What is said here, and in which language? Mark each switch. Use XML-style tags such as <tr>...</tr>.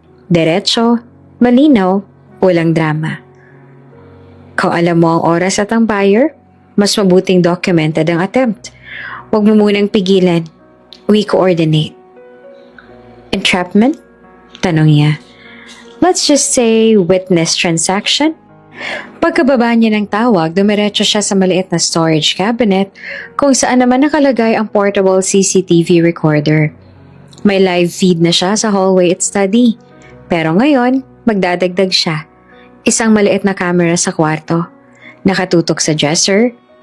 <tl>Diretso, malinaw, walang drama. Kung alam mo ang oras at ang buyer, mas mabuting documented ang attempt. Huwag mo munang pigilan.</tl> <en>We coordinate. Entrapment?</en> <tl>Tanong niya.</tl> <en>Let's just say witness transaction.</en> <tl>Pagkababa niya ng tawag, dumiretso siya sa maliit na storage cabinet kung saan naman nakalagay ang portable CCTV recorder. May live feed na siya sa hallway at study. Pero ngayon, magdadagdag siya. Isang maliit na camera sa kwarto. Nakatutok sa dresser.</tl>